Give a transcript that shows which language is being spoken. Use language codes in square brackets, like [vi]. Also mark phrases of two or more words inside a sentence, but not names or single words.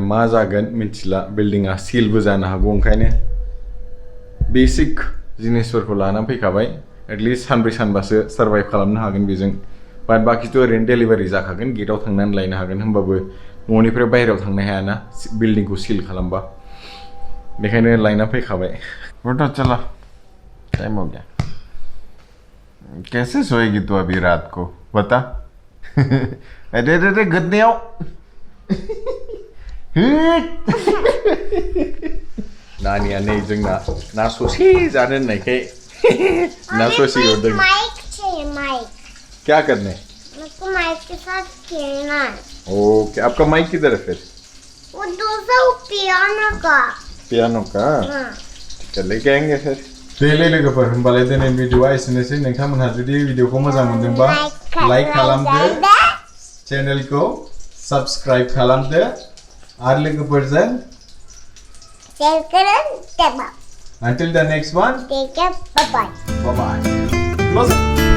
[brx] मा जागोन मिथिला बिल्डिंआ सिलबो जानो हागौ ओंखायनो बेसिक जिनिसफोरखौ लानानै फैखाबाय एटलिस्ट सानब्रै सानबासो सार्भाइभ खालामनो हागोन बेजों बाट बाखिथ' ओरैनो डेलिभारि जाखागोन गेटआव थांनानै लायनो हागोन होमबाबो न'निफ्राय बाहेरायाव थांनो हायाना बिल्डिंखौ सिल खालामबा बेखायनो लायना फैखाबाय [hi] पता चला टाइम हो गया कैसे सोएगी तू अभी रात को बता अरे गद्दे आओ [brx] नानिया नै जोंना ना ससे जानो होननायखाय ना ससे हरदों [hi] माइक चाहिए माइक क्या करने मेरे को माइक के साथ खेलना है ओके आपका माइक किधर है फिर वो दूसरा वो पियानो का हाँ। चल लेके आएंगे फिर [brx] दे लोगोफोर होमबालाय दिनै भिडिअआ एसेनोसै नोंथांमोनहा जुदि भिडिअखौ मोजां मोनदोंबा लाइक खालामदो चेनेलखौ साबस्क्राइब खालामदो आरो लोगोफोरजों [hi] शेयर करें [en] Until the next one, take care, bye bye. bye bye. Close it.